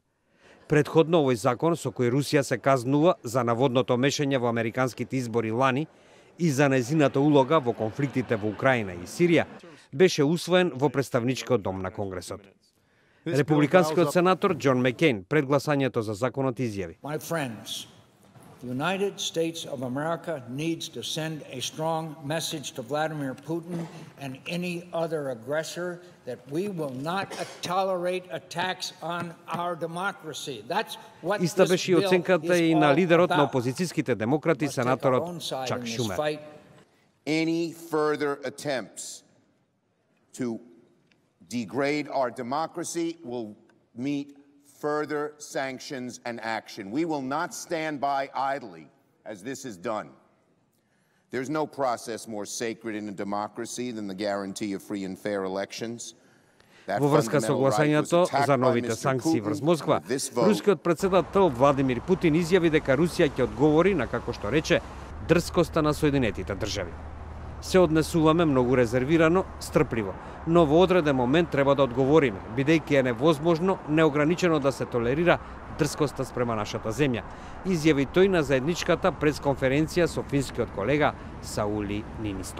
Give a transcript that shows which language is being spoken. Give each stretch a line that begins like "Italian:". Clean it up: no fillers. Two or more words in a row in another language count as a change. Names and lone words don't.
Macedonian: Предходно овој закон со кој Русија се казнува за наводното мешање во американските избори лани и за нејзината улога во конфликтите во Украина и Сирија, беше усвоен во представничкиот дом на Конгресот. Републиканскиот сенатор Џон Маккейн пред гласањето за законот изјави:
English: The United States of America needs to send a strong message to Vladimir Putin and any other aggressor that we will not tolerate attacks on our democracy. That's what
Macedonian: Иста беше и оценката и на лидерот на опозицијските демократи, сенаторот Чак Шумер.
English: Any further attempts to degrade our democracy will meet further sanctions and action. We will not stand by idly as this is done. There's no process more sacred in a democracy than the guarantee of free and fair elections.
Macedonian: Во врска со гласањето за новите санкции врз Москва, рускиот председател Владимир Путин изјави дека Русија ќе одговори на, како што рече, дрскоста на Соединетите држави. Се однесуваме многу резервирано, стрпливо, но во одреден момент треба да одговориме, бидејќи е невозможно неограничено да се толерира дрскоста спрема нашата земја, изјави тој на заедничката пресконференција со финскиот колега Саули Нинисто.